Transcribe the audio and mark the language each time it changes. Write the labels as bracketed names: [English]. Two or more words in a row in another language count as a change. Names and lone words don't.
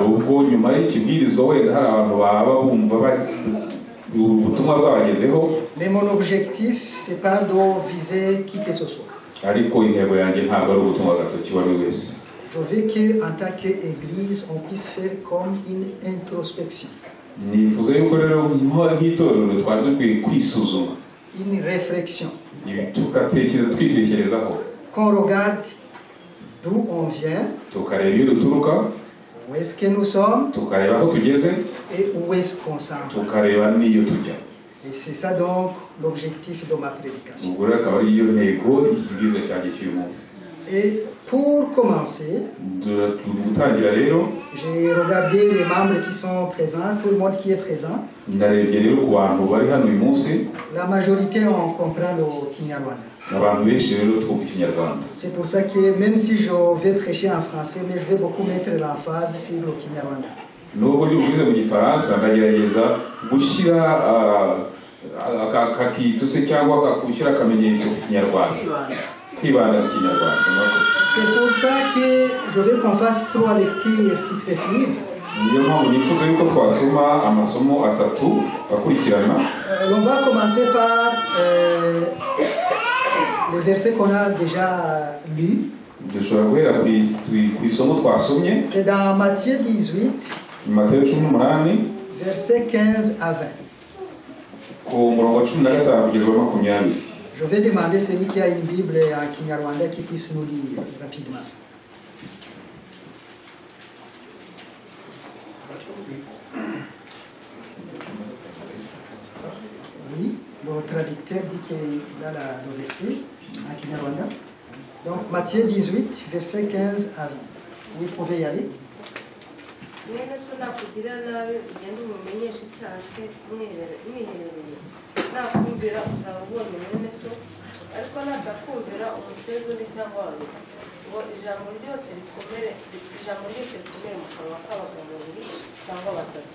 [French] Mais mon objectif, ce n'est pas de viser qui que ce soit. Je veux qu'en tant qu'église, on puisse faire comme une introspection. [Kinyarwanda] nifuza yuko rero nk'itorero twari dukwiye kwisuzuma, [French] une réflexion, [Kinyarwanda] twitekerezaho, [French] qu'on regarde d'où on vient, [Kinyarwanda] tukareba iyo duturuka, [French] où est-ce que nous sommes [Kinyarwanda] tukareba aho tugeze, [French] et où est-ce qu'on s'en va. [Kinyarwanda] tukareba n'iyo tujya. [French] Et c'est ça donc l'objectif de ma prédication. [Kinyarwanda] ubwo rero akaba ariyo ntego y'ikibwirizwa cyanjye cy'uyu munsi. [French] Et pour commencer, [Kinyarwanda] gutangira rero, [French] j'ai regardé les membres qui sont présents, tout le monde qui est présent. [Kinyarwanda] ndarebye rero ku bantu bari hano uyu munsi, [French] La majorité on comprend le Kinyarwanda. [Kinyarwanda] abantu benshi rero twumva ikinyarwanda. [French] C'est pour ça que même si je vais prêcher en français, mais je vais beaucoup mettre l'emphase sur le Kinyarwanda. [Kinyarwanda] nubwo ndi buvuze mu gifaransa, ndagerageza gushyira akakitso se cyangwa gushyira akamenyetso ku kinyarwanda, kwibanda ku kinyarwanda. [French] C'est pour ça que je veux qu'on fasse 3 lectures successives. [Kinyarwanda] niyo mpamvu nifuza yuko twasoma amasomo atatu akurikirana. [French] On va commencer par les versets qu'on a déjà lus. [Kinyarwanda] dushobora guhera ku isomo twasomye. [French] C'est dans Matthieu 18, [Kinyarwanda] Matayo 18, [French] versets 15 à 20. [Kinyarwanda] ku murongo wa 15 kugeza wa 20. [French] Je vais demander celui qui a une Bible en Kinyarwanda qui puisse nous lire rapidement ça. Oui, le traducteur dit qu'il a le verset en Kinyarwanda. Donc Matthieu 18, versets 15 à 20. Vous pouvez y aller. [Kinyarwanda] mwene so nakugira nabi ugende umumenyeshe icyaha cye mwiherereye, nakumvira uzaba ubonye mwene so, ariko natakumvira umuteze undi cyangwa babiri, ngo ijambo ryose rikomere mu kanwa k'abagabo babiri cyangwa batatu.